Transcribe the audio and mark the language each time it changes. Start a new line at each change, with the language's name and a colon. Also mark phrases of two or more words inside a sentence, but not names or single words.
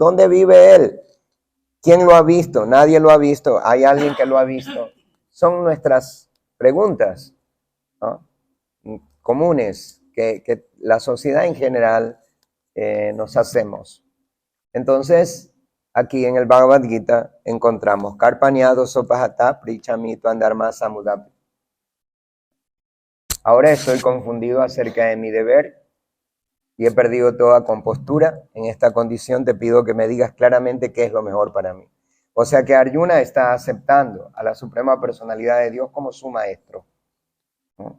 Spanish: ¿Dónde vive Él? ¿Quién lo ha visto? Nadie lo ha visto. ¿Hay alguien que lo ha visto? Son nuestras preguntas, ¿no?, comunes que la sociedad en general nos hacemos. Entonces, aquí en el Bhagavad Gita encontramos
Sanskrit: Karpanya dosopahata prichami tuandharma samudapti.
Spanish: Ahora estoy confundido acerca de mi deber y he perdido toda compostura. En esta condición te pido que me digas claramente qué es lo mejor para mí. O sea que Arjuna está aceptando a la Suprema Personalidad de Dios como su maestro, ¿no?